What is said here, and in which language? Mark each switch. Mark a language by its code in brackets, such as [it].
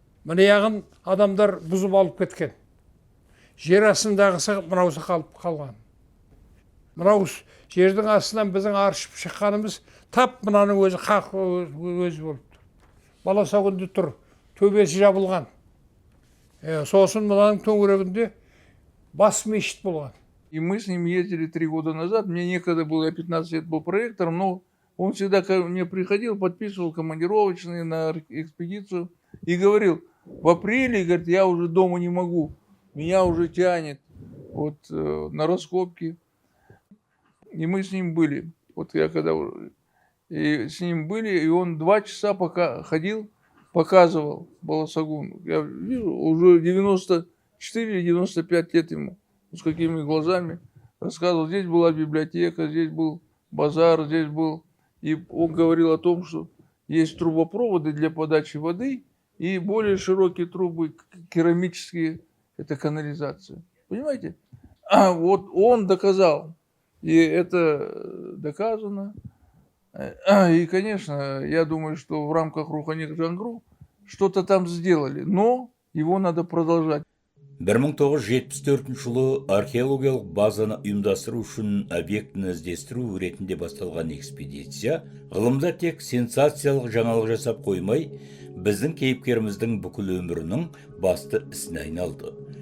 [kk] Мына жағын адамдар бұзып алып кеткен. Жер астындағысы мынаусы қалған. Мынау жердің астынан біздің аршып шыққанымыз тап мынаның өзі өзі болып тұр. Баласағүнде тұр, төбесі жабылған. Сосын мынаның төңірегінде бас мешіт болған. [ru] И мы с ним ездили 3 года назад. Мне некогда было, я 15 лет был проректором, но он всегда ко мне приходил, подписывал командировочные на экспедицию и говорил: в апреле, говорит, я уже дома не могу, меня уже тянет на раскопки. И мы с ним были. Вот я когда с ним были, и он 2 часа пока ходил, показывал Баласагун. Я вижу, уже 94 или 95 лет ему. С какими глазами рассказывал, здесь была библиотека, здесь был базар, здесь был. И он говорил о том, что есть трубопроводы для подачи воды и более широкие трубы керамические, это канализация. Понимаете? Вот он доказал, и это доказано. И, конечно, я думаю, что в рамках Рухани Жаңғыру что-то там сделали, но его надо продолжать. [kk] 1974 жылы археологиялық базаны ұйымдастыру үшін объектіні іздестіру ретінде басталған экспедиция ғылымда тек сенсациялық жаңалық жасап қоймай, біздің кейіпкеріміздің бүкіл өмірінің басты ісіне айналды.